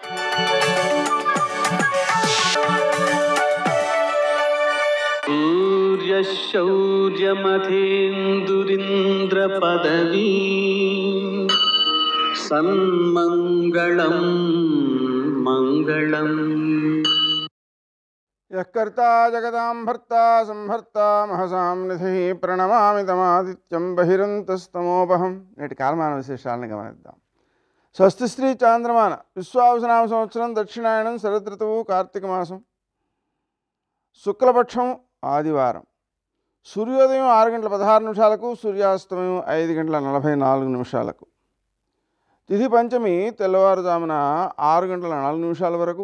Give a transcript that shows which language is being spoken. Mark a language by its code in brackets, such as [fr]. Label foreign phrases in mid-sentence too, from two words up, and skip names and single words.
[sa] सूर्यशौर्यमथेन्दुरिन्द्रपदवी सन्मङ्गलं मङ्गलम्. यः कर्ता जगदां भर्ता संहर्ता महसां निधिः प्रणमामि तमादित्यं बहिरन्तस्तमोपहं. [te] నేటి కాలమాన విశేషాలను గమనిద్దాం. స్వస్తి శ్రీ చాంద్రమాన విశ్వావసనామ సంవత్సరం దక్షిణాయనం శరదృతువు కార్తీక మాసం శుక్లపక్షం ఆదివారం. సూర్యోదయం 6:16 సూర్యాస్తమయం 5:44 తిథి పంచమి తెల్లవారుజామున 6:04 వరకు.